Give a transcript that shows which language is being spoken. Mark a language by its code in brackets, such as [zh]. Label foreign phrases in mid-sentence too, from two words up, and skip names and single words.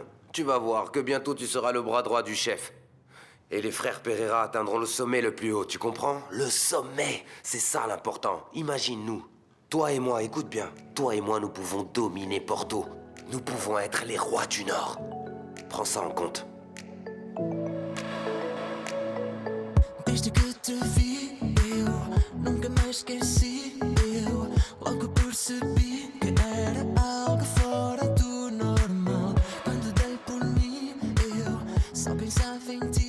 [fr] Tu vas voir que bientôt tu seras le bras droit du chef. Et les frères Pereira atteindront le sommet le plus haut, tu comprends? Le sommet, c'est ça l'important. Imagine-nous. Toi et moi, écoute bien. Toi et moi, nous pouvons dominer Porto. Nous pouvons être les rois du Nord. Prends ça en compte. [pt] Desde que te vi, eu nunca mais esqueci. Eu logo percebi que era algo fora do normal. Quando dei por mim, eu só pensava em ti.